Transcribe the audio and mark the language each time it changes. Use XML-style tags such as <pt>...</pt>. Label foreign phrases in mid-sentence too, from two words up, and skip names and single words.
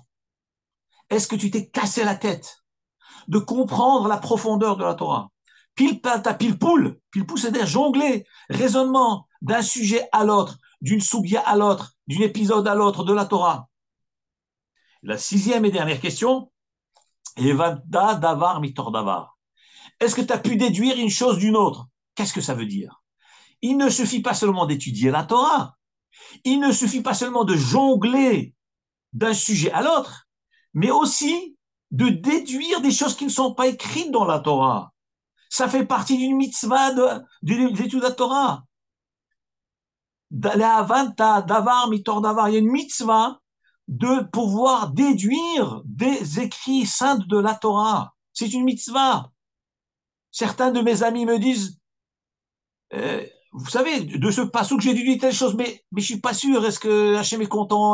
<fr>Est-ce que tu t'es cassé la tête de comprendre la profondeur de la Torah? Pile poule, c'est-à-dire jongler, raisonnement d'un sujet à l'autre, d'une soubia à l'autre, d'un épisode à l'autre de la Torah. La sixième et dernière question,</fr> <he>הבנת דבר מתוך דבר.</he> <fr>Est-ce que tu as pu déduire une chose d'une autre? Qu'est-ce que ça veut dire? Il ne suffit pas seulement d'étudier la Torah, il ne suffit pas seulement de jongler d'un sujet à l'autre, mais aussi de déduire des choses qui ne sont pas écrites dans la Torah. Ça fait partie d'une mitzvah d'une étude de la Torah.</fr> <he>דבר מתוך דבר,</he> <fr>il y a une mitzvah de pouvoir déduire des écrits saints de la Torah. C'est une mitzvah. Certains de mes amis me disent, vous savez, de ce passage que j'ai déduit telle chose, mais je suis pas sûr. Est-ce que Hachem est content?</fr>